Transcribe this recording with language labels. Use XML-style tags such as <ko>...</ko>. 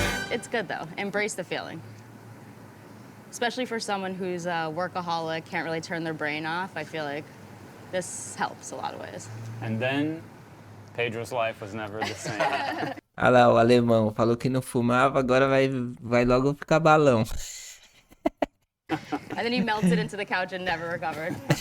<en>It's good though. Embrace the feeling. especially for someone who's a workaholic, can't really turn their brain off, I feel like this helps a lot of ways. And then Pedro's life was never the same.</en> <pt>Olha lá, o alemão falou que não fumava, agora vai logo ficar balão.</pt> <en>And then he melted into the couch and never recovered.</en>